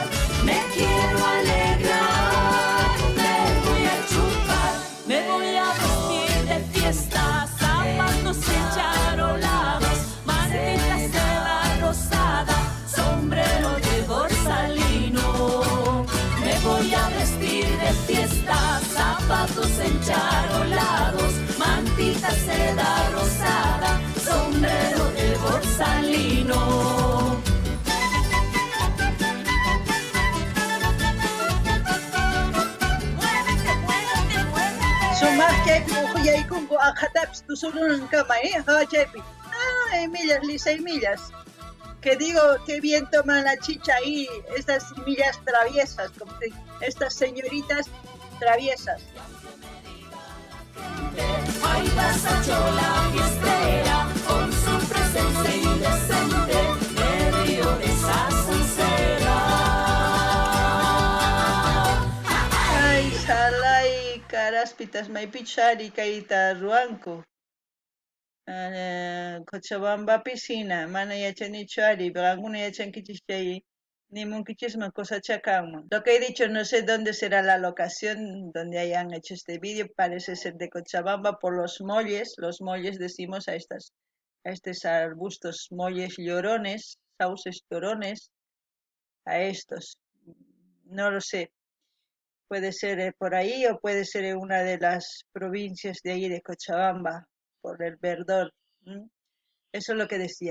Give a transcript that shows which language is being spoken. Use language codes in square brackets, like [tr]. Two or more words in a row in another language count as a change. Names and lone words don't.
[es] me quiero alegrar, me voy a chupar, me voy a vestir de fiesta, zapatos encharolados, mantita seda rosada, sombrero de borsalino. Me voy a vestir de fiesta, zapatos encharolados, mantita seda rosada, sombrero de borsalino. [qu] sumaq chaypi uquyaykunku aqhatapis tusurunankama chaypi millas lisay millas [es] que digo que bien toman la chicha ahí estas millas traviesas como estas señoritas traviesas Ay, pasa chola fiestera, con su presencia indecente, me río de esa soncera. [qu] ay salay karaspitas maypichari kayta ruanku Cochabamba piscina mana yachanichu ari qankuna yachankichis chay nimunkichisman cosachakanman [es] lo que he dicho no sé dónde será la locación donde hayan hecho este vídeo parece ser de Cochabamba por los molles decimos a estos arbustos molles llorones sauces llorones a estos no lo sé puede ser por ahí o puede ser en una de las provincias de ahí de Cochabamba por el verdor Eso es lo que decía.